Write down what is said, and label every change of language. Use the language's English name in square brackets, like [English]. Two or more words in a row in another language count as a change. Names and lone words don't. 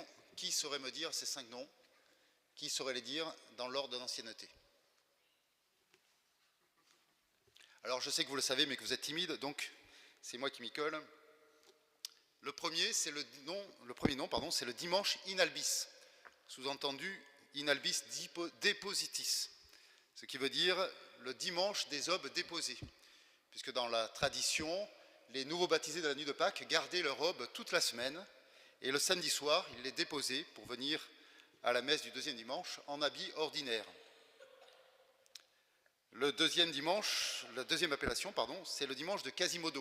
[French] Qui saurait me dire ces 5 noms? Qui saurait les dire dans l'ordre d'ancienneté? Alors, je sais que vous le savez, mais que vous êtes timide, donc c'est moi qui m'y colle. Le premier nom, c'est le dimanche [Latin] in albis, [French] sous-entendu [Latin] in albis depositis, [French] ce qui veut dire le dimanche des aubes déposées, puisque dans la tradition, les nouveaux baptisés de la nuit de Pâques gardaient leur aube toute la semaine, et le samedi soir, ils les déposaient pour venir à la messe du deuxième dimanche en habit ordinaire. La deuxième appellation, c'est le dimanche de Quasimodo.